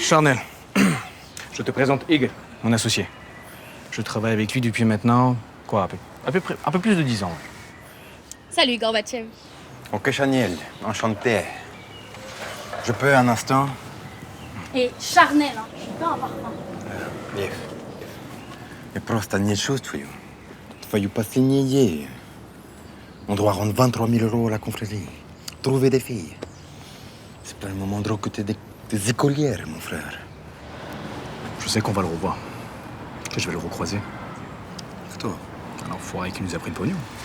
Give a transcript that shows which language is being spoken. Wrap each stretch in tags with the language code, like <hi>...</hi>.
<fr>Charnel, je te présente Igor, mon associé. Je travaille avec lui depuis maintenant, quoi, un peu plus de 10 ans. Salut, Gorbatchev. Ok, Chanel, enchanté. Je peux un instant? Et Charnel, hein, je suis pas un parfum.</fr> <ru>Лев, я просто не чувствую твою последнюю идею.</ru> <fr>On doit rendre 23 000 € à la confrérie. Trouver des filles. C'est pas le moment de recruter des écolières, mon frère. Je sais qu'on va le revoir. Que je vais le recroiser.</fr> <ru>Кто?</ru> <fr>Un enfoiré qui nous a pris le pognon.</fr>